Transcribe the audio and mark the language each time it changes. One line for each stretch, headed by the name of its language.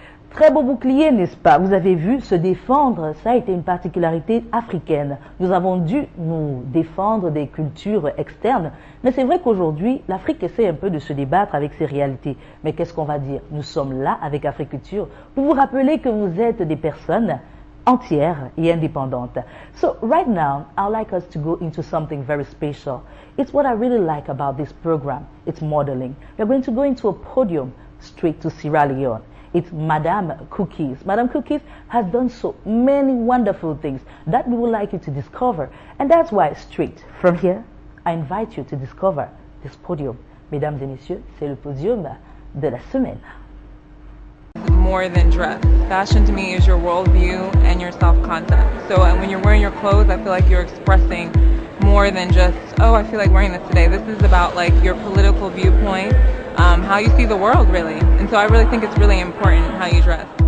French: Très beau bouclier, n'est-ce pas? Vous avez vu, se défendre, ça a été une particularité africaine. Nous avons dû nous défendre des cultures externes, mais c'est vrai qu'aujourd'hui, l'Afrique essaie un peu de se débattre avec ses réalités. Mais qu'est-ce qu'on va dire? Nous sommes là avec Africulture pour vous rappeler que vous êtes des personnes entières et indépendantes.
English: So right now, I'd like us to go into something very special. It's what I really like about this program. It's modeling. We're going to go into a podium straight to Sierra Leone. It's Madame Cookies. Madame Cookies has done so many wonderful things that we would like you to discover. And that's why straight from here, I invite you to discover this podium.
French: Mesdames et messieurs, c'est le podium de la semaine.
English: More than dress. Fashion to me is your worldview and your self-concept. So when you're wearing your clothes, I feel like you're expressing more than just, oh, I feel like wearing this today. This is about like your political viewpoint, how you see the world really. And so I really think it's really important how you dress.